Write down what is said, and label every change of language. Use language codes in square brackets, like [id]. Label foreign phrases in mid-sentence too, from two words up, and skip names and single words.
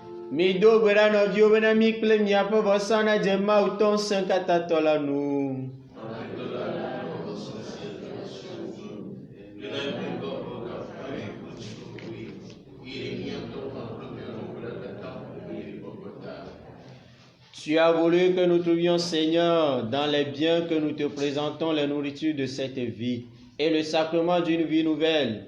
[ee] Mi do gbe ɖa nɔviwo bena mi kple miaƒe vɔsa na dze Mawu tɔ ŋusẽ katãtɔ la nu. [fr] Tu as voulu que nous trouvions, Seigneur, dans les biens que nous te présentons, la nourriture de cette vie et le sacrement d'une vie nouvelle.